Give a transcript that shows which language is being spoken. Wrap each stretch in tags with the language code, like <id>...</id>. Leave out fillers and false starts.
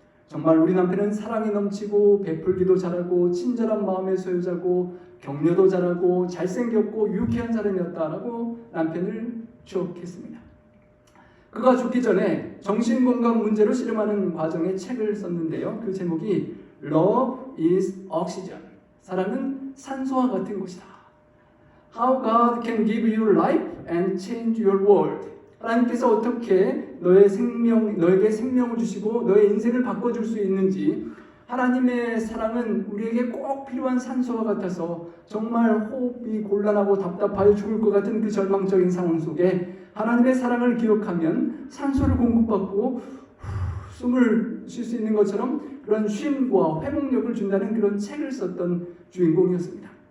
<ko>정말 우리 남편은 사랑이 넘치고 베풀기도 잘하고 친절한 마음의 소유자고 격려도 잘하고 잘생겼고 유쾌한 사람이었다라고 남편을 추억했습니다. 그가 죽기 전에 정신건강 문제로 씨름하는 과정의 책을 썼는데요. 그 제목이</ko> <en>Love is Oxygen.</en> <ko>사랑은 산소와 같은 것이다.</ko> <en>How God can give you life and change your world.</en> <ko>하나님께서 어떻게 너에게 생명을 주시고 너의 인생을 바꿔줄 수 있는지, 하나님의 사랑은 우리에게 꼭 필요한 산소와 같아서 정말 호흡이 곤란하고 답답하여 죽을 것 같은 그 절망적인 상황 속에 하나님의 사랑을 기억하면 산소를 공급받고 숨을 쉴 수 있는 것처럼 그런 쉼과 회복력을 준다는 그런 책을 썼던 주인공이었습니다.</ko>